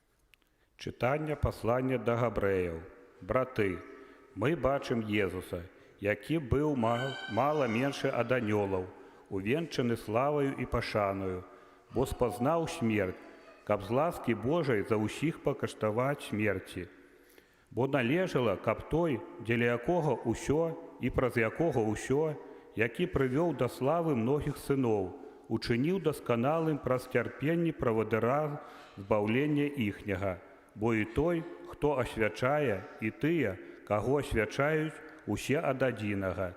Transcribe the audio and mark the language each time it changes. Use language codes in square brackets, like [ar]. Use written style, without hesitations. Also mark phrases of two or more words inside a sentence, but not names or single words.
[uk] Читання послання до Габреїв. Брати, ми бачимо Єсуса, [be] які быў мала меншы ад анёлаў, увенчаны славаю і пашаною, бо спазнаў смерць, каб з ласкі Божай за ўсіх пакаштаваць смерці. Бо належала, каб той, дзеля якога ўсё і праз якога ўсё, які прывёў да славы многіх сыноў, учыніў дасканалым праз цярпенні правадыра збаўлення іхняга, бо і той, хто асвячае, і тыя, каго асвячаюць, усе ад адзінага.